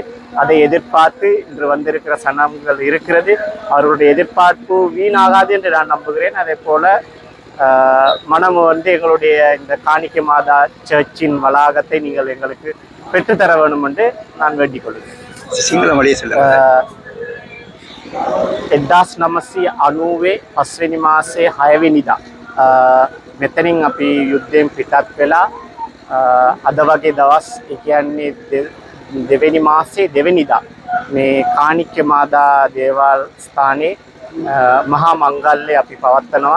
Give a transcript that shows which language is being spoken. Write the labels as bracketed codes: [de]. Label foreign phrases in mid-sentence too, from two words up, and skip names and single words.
[ta] அதை எதிர்பார்த்து இன்று வந்திருக்கிற சனங்கள் இருக்கிறது. அவர்களுடைய எதிர்பார்ப்பு வீணாகாது என்று நான் நம்புகிறேன். அதே போல மனம் எங்களுடைய இந்த காணிக்கை மாதா சர்ச்சின் வளாகத்தை நீங்கள் எங்களுக்கு பெற்றுத்தர வேண்டும் என்று நான் வேண்டிக் கொள்கிறேன். [si] සිංහල මඩිය සෙල්ලම 1990 5වෙනි මාසයේ 6 වෙනිදා මෙතනින් අපි යුද්ධයෙන් පිටත් වෙලා අද වගේ දවස් ඒ කියන්නේ දෙවෙනි මාසයේ දෙවෙනිදා මේ කාණික්‍ය මාදා දේවාල ස්ථානයේ මහා මංගල්‍ය අපි පවත්වනවා.